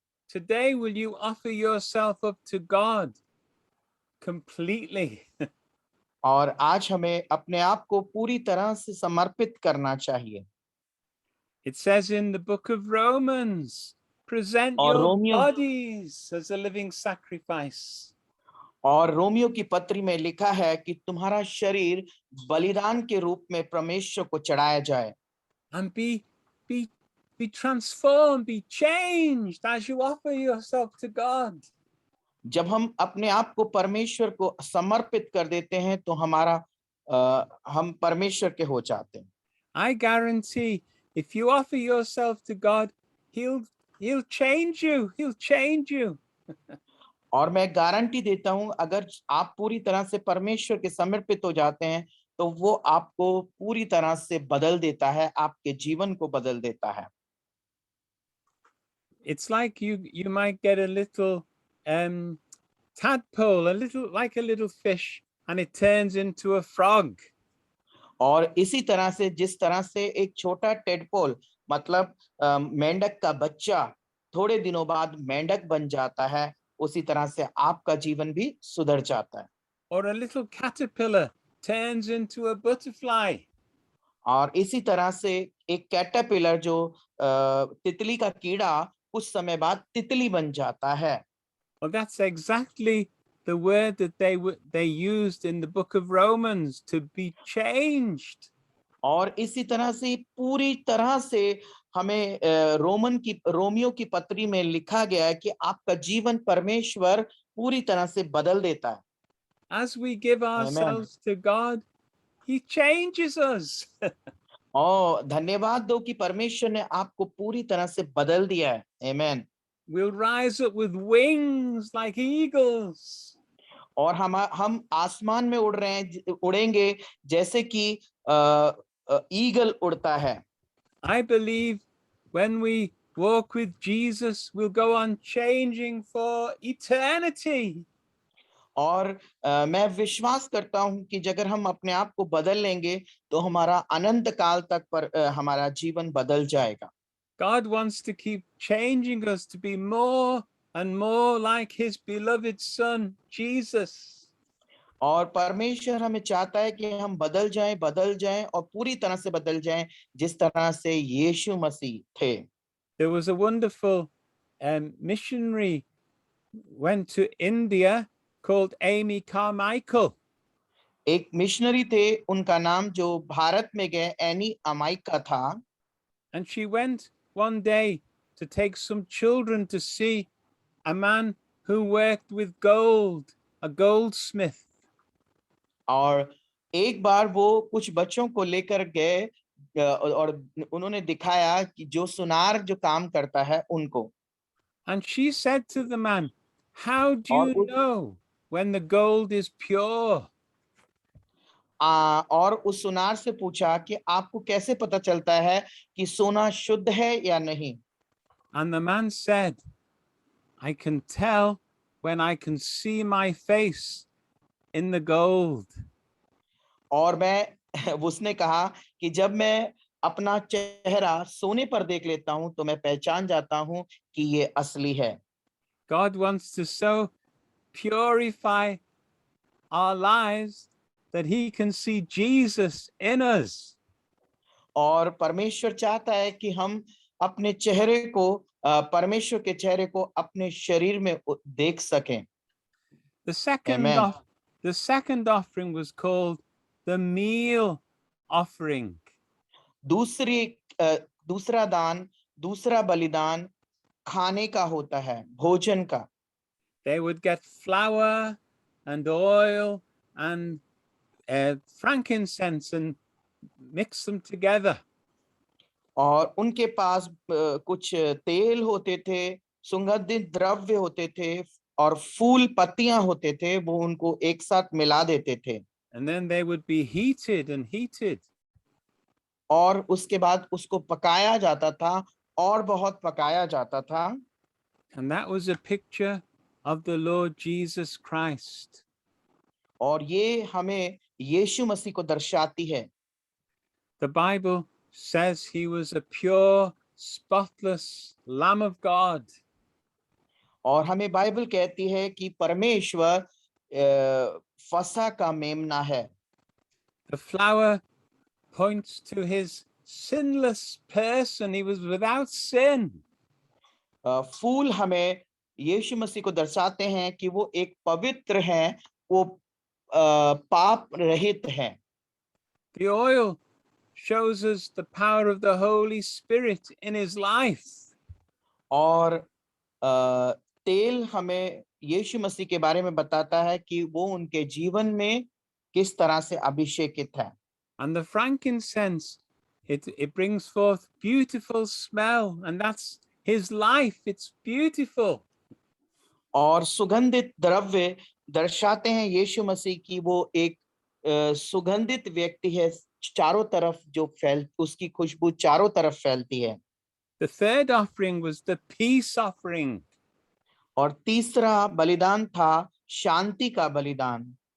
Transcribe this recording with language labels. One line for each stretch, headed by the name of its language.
English: Today, will you offer yourself up to God completely?
Hindi: और आज हमें अपने आप को पूरी तरह से समर्पित करना चाहिए।
English: It says in the book of Romans, present
Hindi: और
English: your
Hindi: Romeo
English: bodies as a living sacrifice.
Hindi: और रोमियो की पत्री में लिखा है कि तुम्हारा शरीर बलिदान के रूप में परमेश्वर को चढ़ाया जाए।
English: And be transformed, be changed as you offer yourself to God.
Hindi: जब हम अपने आप को परमेश्वर को समर्पित कर देते हैं तो हम परमेश्वर के हो जाते हैं।
English: I guarantee if you offer yourself to God, he'll change you. He'll change you.
Hindi: और मैं गारंटी देता हूं अगर आप पूरी तरह से परमेश्वर के समर्पित हो जाते हैं तो वो आपको पूरी तरह से बदल देता है, आपके जीवन को बदल देता है।
English: It's like you might get a little tadpole, like a little fish, and it turns into a frog.
Hindi: और इसी तरह से जिस तरह से एक छोटा टेडपोल मतलब मेंढक का बच्चा थोड़े दिनों बाद मेंढक बन जाता है, उसी तरह से आपका जीवन भी सुधर जाता है।
English: Or a little caterpillar turns into a butterfly.
Hindi: और इसी तरह से एक कैटरपिलर जो तितली का कीड़ा कुछ समय बाद तितली बन जाता है।
English: Well, that's exactly the word that they used in the book of Romans, to be changed.
Hindi: और इसी तरह से पूरी तरह से हमें रोमियो की पत्री में लिखा गया है कि आपका जीवन परमेश्वर पूरी तरह से बदल देता है।
English: As we give ourselves to God, he changes us.
Hindi: और धन्यवाद दो कि परमेश्वर ने आपको पूरी तरह से बदल दिया है। आमीन।
English: We'll rise up with wings like eagles.
Hindi: और हम आसमान में उड़ेंगे जैसे कि ईगल उड़ता है।
English: I believe when we walk with Jesus, we'll go on changing for eternity.
Hindi: और मैं विश्वास करता हूं कि अगर हम अपने आप को बदल लेंगे तो हमारा अनंत काल तक हमारा जीवन बदल जाएगा।
English: God wants to keep changing us to be more and more like his beloved son, Jesus.
Hindi: और परमेश्वर हमें चाहता है कि हम बदल जाएं और पूरी तरह से बदल जाएं जिस तरह से यीशु मसीह थे।
English: There was a wonderful missionary went to India called Amy Carmichael.
Hindi: एक मिशनरी थे, उनका नाम जो भारत में गए एनी अमाइका था।
English: And she went one day to take some children to see a man who worked with gold, a goldsmith.
Hindi: और एक बार वो कुछ बच्चों को लेकर गए और उन्होंने दिखाया कि जो सुनार जो काम करता है उनको।
English: And she said to the man, how do
Hindi: और
English: you know when the gold is pure?
Hindi: और उस सुनार से पूछा कि आपको कैसे पता चलता है कि सोना शुद्ध है या नहीं।
English: And the man said, I can tell when I can see my face in the gold.
Hindi: और उसने कहा कि जब मैं अपना चेहरा सोने पर देख लेता हूं तो मैं पहचान जाता हूं कि ये असली है।
English: God wants to so purify our lives that he can see Jesus in us.
Hindi: और परमेश्वर चाहता है कि हम अपने चेहरे को परमेश्वर के चेहरे को अपने शरीर में देख सकें।
English: The second, Amen. the second offering was called the meal offering.
Hindi: दूसरा दान, दूसरा बलिदान खाने का होता है, भोजन का।
English: They would get flour and oil and frankincense and mix them together.
Hindi: और उनके पास कुछ तेल होते थे, सुगंधित द्रव्य होते थे और फूल पत्तियां होते थे, वो उनको एक साथ मिला देते थे।
English: And then they would be heated and heated.
Hindi: और उसके बाद उसको पकाया जाता था और बहुत पकाया जाता था।
English: And that was a picture of the Lord Jesus Christ.
Hindi: और ये हमें यीशु मसीह को दर्शाती है।
English: The Bible says he was a pure, spotless Lamb of God.
Hindi: और हमें बाइबल कहती है कि परमेश्वर फसह का मेमना है।
English: The flower points to his sinless person. He was without sin.
Hindi: फूल हमें यीशु मसीह को दर्शाते हैं कि वो एक पवित्र हैं, वो पाप रहित हैं।
English: The oil shows us the power of the Holy Spirit in his life.
Hindi: और तेल हमें यीशु मसीह के बारे में बताता है कि वो उनके जीवन में किस तरह से अभिषेकित है।
English: And the frankincense, it brings forth beautiful smell, and that's his life. It's beautiful.
Hindi: और सुगंधित द्रव्य दर्शाते हैं यीशु मसीह की वो एक सुगंधित व्यक्ति है, चारों तरफ जो उसकी खुशबू चारों तरफ फैलती है।
English: The third offering was the peace offering.
Hindi: और तीसरा बलिदान था शांति का बलिदान।